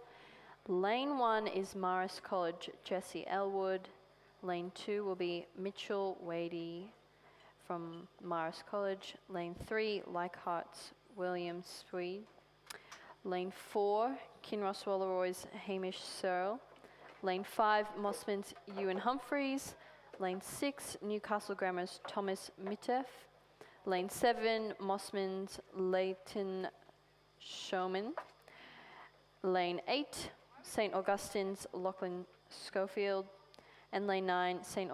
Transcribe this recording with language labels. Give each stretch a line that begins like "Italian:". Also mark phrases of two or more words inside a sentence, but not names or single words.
English: Lane 1 is Marist College Jesse Elwood. Lane 2 will be Mitchell Wadey from Marist College. Lane 3 Leichhardt's William Swede. Lane 4 Kinross Wallaroy's Hamish Searle. Lane 5 Mossman's Ewan Humphreys. Lane 6, Newcastle Grammar's Thomas Mitteff. Lane 7, Mossman's Leighton Showman. Lane 8, St. Augustine's Lachlan Schofield. And Lane 9, St.